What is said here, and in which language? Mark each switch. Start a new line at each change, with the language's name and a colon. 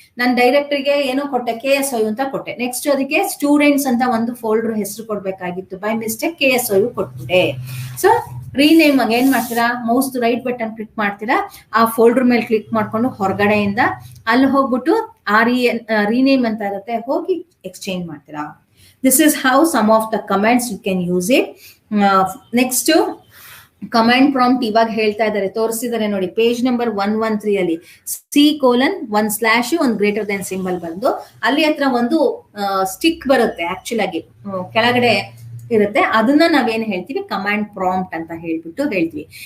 Kannada: ನಾನು ಡೈರೆಕ್ಟರಿಗೆ ಏನೋ ಕೊಟ್ಟೆ, KSOU ಅಂತ ಕೊಟ್ಟೆ. ನೆಕ್ಸ್ಟ್ ಅದಕ್ಕೆ ಸ್ಟೂಡೆಂಟ್ಸ್ ಅಂತ ಒಂದು ಫೋಲ್ಡರ್ ಹೆಸರು ಕೊಡ್ಬೇಕಾಗಿತ್ತು, by mistake KSOU ಕೊಟ್ಬಿಟ್ಟೆ. So rename ಏನ್ ಮಾಡ್ತೀರಾ? ಮೌಸ್ ರೈಟ್ ಬಟನ್ ಕ್ಲಿಕ್ ಮಾಡ್ತೀರಾ, ಆ ಫೋಲ್ಡರ್ ಮೇಲೆ ಕ್ಲಿಕ್ ಮಾಡ್ಕೊಂಡು ಹೊರಗಡೆಯಿಂದ ಅಲ್ಲಿ ಹೋಗ್ಬಿಟ್ಟು ರೀನೇಮ್ ಅಂತ ಇರುತ್ತೆ, ಹೋಗಿ ಎಕ್ಸ್ಚೇಂಜ್ ಮಾಡ್ತೀರಾ.
English: This is how some of the commands you can use it.
Kannada: Next command prompt ಇವಾಗ ಹೇಳ್ತಾ ಇದ್ದಾರೆ, ತೋರಿಸಿದ್ದಾರೆ ನೋಡಿ, ಪೇಜ್ ನಂಬರ್ 113 ಅಲ್ಲಿ C:1/ ಒಂದು ಗ್ರೇಟರ್ ದೆನ್ ಸಿಂಬಲ್ ಬಂದು ಅಲ್ಲಿ ಹತ್ರ ಒಂದು ಸ್ಟಿಕ್ ಬರುತ್ತೆ, ಆಕ್ಚುಲ್ ಆಗಿ ಕೆಳಗಡೆ ಇರುತ್ತೆ. ಅದನ್ನ ನಾವೇನ್ ಹೇಳ್ತೀವಿ? ಕಮಾಂಡ್ ಪ್ರಾಂಪ್ಟ್ ಅಂತ ಹೇಳ್ಬಿಟ್ಟು ಹೇಳ್ತೀವಿ.